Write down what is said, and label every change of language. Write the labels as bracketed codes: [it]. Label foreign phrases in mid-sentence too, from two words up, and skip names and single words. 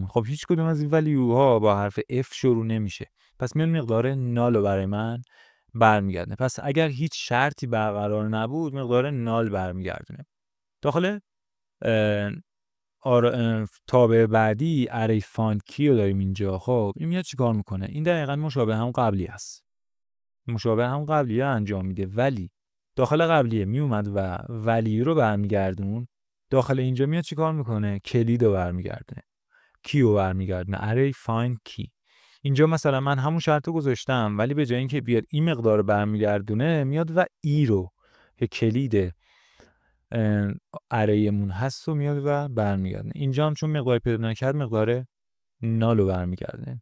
[fa] خب هیچ کدوم از این ولیو ها با حرف f شروع نمیشه، پس میاد مقدار نال رو برای من برمیگردونه. پس اگر هیچ شرطی برقرار نبود مقدار نال برمیگردونه. داخل تابع بعدی [en] array find key [fa] رو داریم اینجا. خب این میاد چیکار میکنه؟ این دقیقاً مشابه هم قبلی است، مشابه هم قبلیه انجام میده، ولی داخل قبلیه میومد و ولی رو برمیگردون، داخل اینجا میاد چیکار میکنه؟ کلید رو برمیگردونه، کی رو برمیگردونه، [en] array find key. [fa] اینجا مثلا من همون شرط رو گذاشتم ولی به جای اینکه بیاد این مقدار برمیگردونه میاد و ای رو که کلید اریمون هست و میاد و برمیگردونه. اینجا هم چون مقدار پیدا نکرد مقدار نالو برمیگردونه.